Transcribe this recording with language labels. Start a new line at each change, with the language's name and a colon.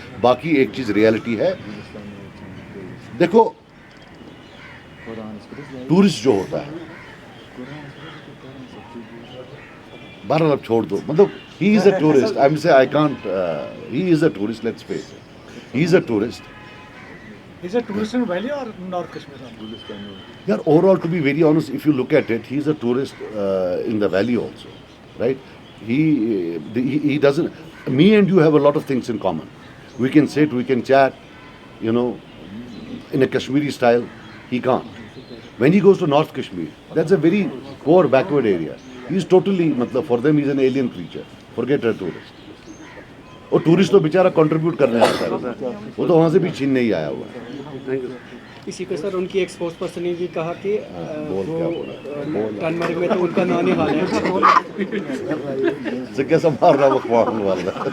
Urdu: باقی ایک چیز ریئلٹی ہے, دیکھو ٹورسٹ جو ہوتا ہے, بہرحال اب چھوڑ دو, مطلب
English: He is a tourist. I say I can't, he is a tourist, let's face it, he is a tourist. Is it tourist in Valley or North Kashmir? Yaar, overall, to be very honest, if you look at it, he is a tourist in the valley also. right? He doesn't. Me and you have a lot of things in common. We can sit, we can chat, you know, in a Kashmiri style. He can't. When he goes to North Kashmir, that's a very poor, backward area. He's totally, matlab, for them he's an alien creature. Forget a tourist.
Urdu: اور tourist تو بیچارہ contribute کرنے آتا ہے, وہ تو وہاں سے بھی چھیننے ہی آیا ہوا ہے. اسی پہ سر ان کی ایک اسپورٹس پرسن نے بھی کہا کہ وہ ٹنمرگ میں تو ان کا نانی حال ہے. سے کیسا مار رہا وہ اخبار والا.